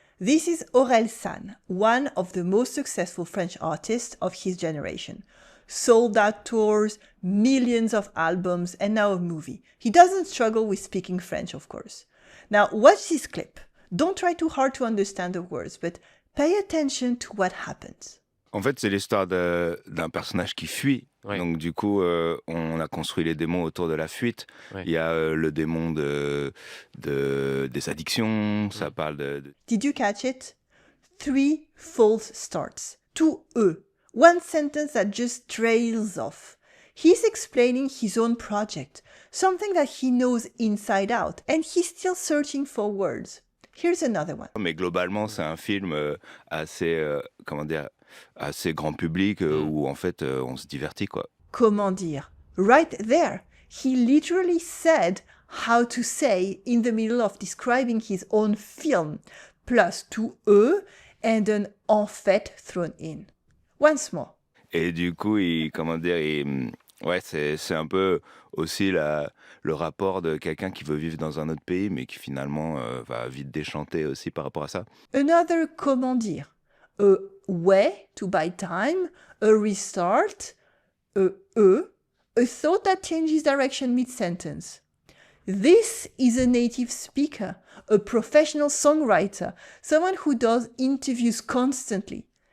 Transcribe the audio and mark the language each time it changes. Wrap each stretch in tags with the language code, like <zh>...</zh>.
<en>This is Aurel San, one of the most successful French artists of his generation. Sold out tours, millions of albums, and now a movie. He doesn't struggle with speaking French, of course. Now, watch this clip. Don't try too hard to understand the words, but pay attention to what happens.</en> <fr>En fait, c'est l'histoire d'un personnage qui fuit. Ouais. Donc, du coup, on a construit les démons autour de la fuite. Ouais. Il y a le démon des addictions. Ça parle de...</fr> <en>Did you catch it? 3 false starts. 2 E. One sentence that just trails off. He's explaining his own project, something that he knows inside out, and he's still searching for words. Here's another one.</en> <fr>Mais globalement, c'est un film assez, assez grand public où en fait on se divertit quoi. Comment dire?</fr> <en>Right there, he literally said how to say in the middle of describing his own film, plus 2 E and an en fait thrown in. Once more.</en> <fr>Et du coup, ouais, c'est un peu aussi le rapport de quelqu'un qui veut vivre dans un autre pays, mais qui finalement va vite déchanter aussi par rapport à ça.</fr> <en>Another</en> <fr>comment dire.</fr> <en>A way to buy time, a restart, a thought that changes direction mid-sentence. This is a native speaker, a professional songwriter, someone who does interviews constantly.</en>